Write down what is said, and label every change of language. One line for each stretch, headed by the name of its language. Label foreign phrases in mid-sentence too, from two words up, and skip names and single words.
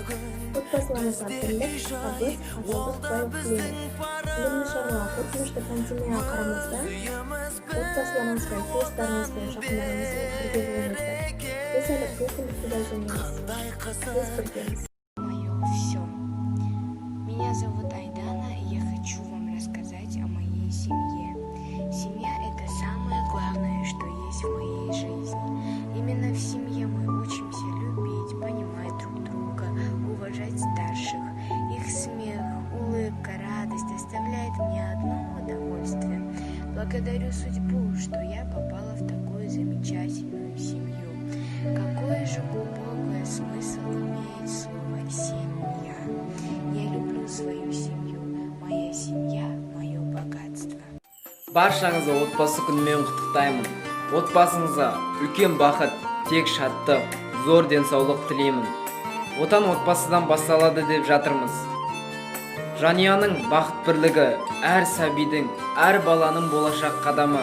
Kazakh: Отбасыларыңызға бірлік, табыс, адалдық, байлық тілейміз. Білімді шаруа, қорқынышты пандемияға қарамастан отбасыларыңызбен, туыстарыңызбен, жақындарыңызбен бірге болыңыздар. Біз әлі бұл күндікті да жеңеміз. Біз біргеміз.
Russian: Меня зовут Айдана, и я хочу вам рассказать о моей семье. Семья – это самое главное, что есть в моей жизни. Именно в семье мы учимся любить, понимать друг друга, уважать старших. Их смех, улыбка, радость доставляет мне одно удовольствие. Благодарю судьбу, что я попала в такую замечательную семью. Какой же глубокий смысл имеет слово «семья». Я люблю свою семью. Моя семья – мое богатство.
Kazakh: Баршаңызды отбасы күнімен құттықтаймын. Отбасыңызға үлкен бақыт, тек шаттық, зор денсаулық тілеймін. Отан отбасыдан басталады деп жатырмыз. Жанұяның бақыт бірлігі әр сәбидің, әр баланың болашақ қадамы.